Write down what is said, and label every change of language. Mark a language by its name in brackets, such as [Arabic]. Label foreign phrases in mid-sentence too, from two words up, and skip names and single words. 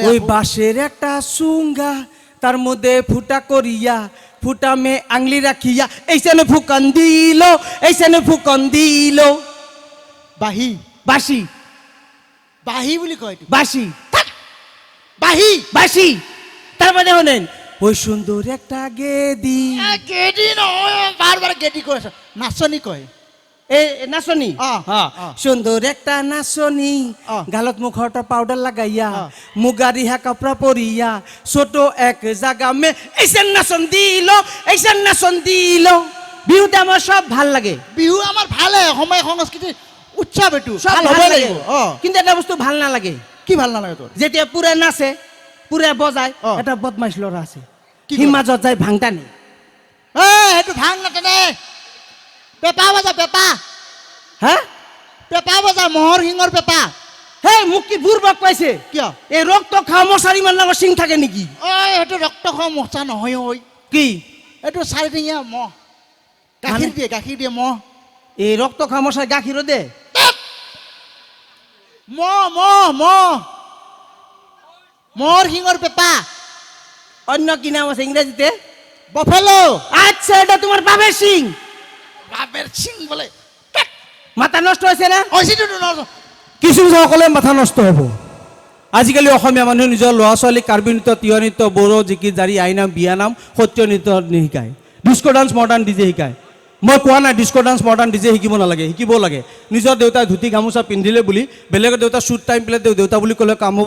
[Bangla] ওই বাঁশের একটা সুঙ্গা, তার মধ্যে ফুটা করিয়া, ফুটা মে আংলি রাখিয়া এইখানে ফুকন দিল, এইখানে ফুকন দিল। [Assamese] বাঁহী [Bangla] বাঁশি [Assamese] বাঁহী বুলি কয় এইটো [Bangla] বাঁশি [Assamese] বাঁহী [Bangla] বাঁশি। তারপরে শোনেন ওই সুন্দর একটা গেদি, [Assamese] গেডি নহয় বারবার গেডি কৈ আছ নাচনি কয় [Bangla] এ নাচনি, সুন্দর একটা নাচনি, গালত মুখটা পাউডার লাগাইয়া, মুগা রিহা কাপড়া পরিয়া, ছোট এক জায়গা মে এইসেন নাচন দিল, এইসেন নাচন দিল। বিহুতে আমার সব ভাল লাগে, [Assamese] বিহু আমাৰ ভালে অসমীয়া সংস্কৃতি উৎসৱ এইটো [Bangla] সব ভাল [Assamese] ভাল হ'ব [Bangla] লাগে, [Assamese] লাগিব কিন্তু এটা বস্তু ভাল নালাগে। কি ভাল নালাগে তোৰ যেতিয়া পুরা নাচে, পুরা বজায়, এটা বদমাইশ লড়া আছে, কি সি মাজত যায় ভাংটানি। সেইটো ভাং নাটানে পেপা বজা পেপা হ্যাঁ পেপা বজা মহৰ শিঙৰ পেপা হে মোক কি বুৰ্বক পাইছে, কিয় এই ৰক্ত খাওঁ মশাৰী মান ডাঙৰ সিং থাকে নেকি? ঐ সেইটো ৰক্ত খোৱা মচা নহয় ঐ কি এইটো চাৰিঠেঙীয়া মহ গাখীৰ দিয়ে মহ এই রক্ত খাওঁ মশাই গাখীৰো দে? মহ মহ মহ মহৰ শিঙৰ পেপা [Bangla] অন্য কি নাম আছে ইংরেজিতে? বফেলো আচ্ছা এটা তোমার বাবের সিং। বাপের সিং বলে মাথা নষ্ট হয়েছে না? [Assamese] কিছু সকলে মাথা নষ্ট হ'ব। আজিকালি অসমীয়া মানুহে নিজৰ ল'ৰা ছোৱালীক কাৰ্বি নৃত্য, তিৱা নৃত্য, বড়ো, জিকি, জাৰি, আইনাম, বিয়ানাম, সত্ৰীয় নৃত্য নিশিকায়, [English] disco dance, modern DJ [Assamese] শিকায়। মই কোৱা নাই [English] disco dance, modern DJ [Assamese] শিকিব নালাগে, শিকিব লাগে। নিজৰ দেউতাই ধুতি গামোচা পিন্ধিলে বুলি বেলেগৰ দেউতা শ্বুট টাইম পেলাই দেউতা বুলি ক'লে কাম হ'ব?